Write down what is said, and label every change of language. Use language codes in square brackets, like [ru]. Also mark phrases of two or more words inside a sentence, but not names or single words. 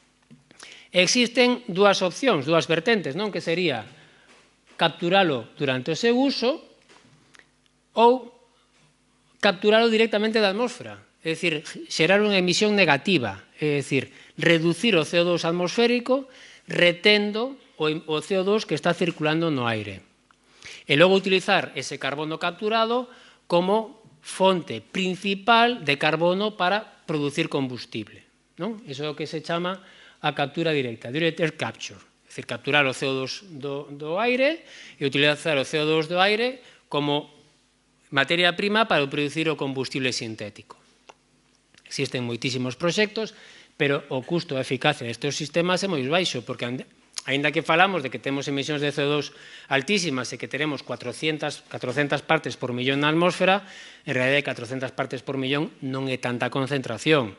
[gl] Existen dúas opcións, dúas vertentes, que sería capturalo durante o seu uso ou capturalo directamente da atmosfera, é dicir, xerar unha emisión negativa, é dicir, reducir o CO2 atmosférico retendo o CO2 que está circulando no aire. E logo utilizar ese carbono capturado como fonte principal de carbono para producir combustible. Iso é o que se chama a captura directa, [en] direct air capture, [gl] é dicir, capturar o CO2 do aire e utilizar o CO2 do aire como materia prima para producir o combustible sintético. Existen moitísimos proxectos, pero o custo e a eficacia destes sistemas é moi baixo, porque aínda que falamos de que temos emisións de CO2 altísimas e que teremos 400 partes por millón na atmósfera, en realidade 400 partes por millón non é tanta concentración.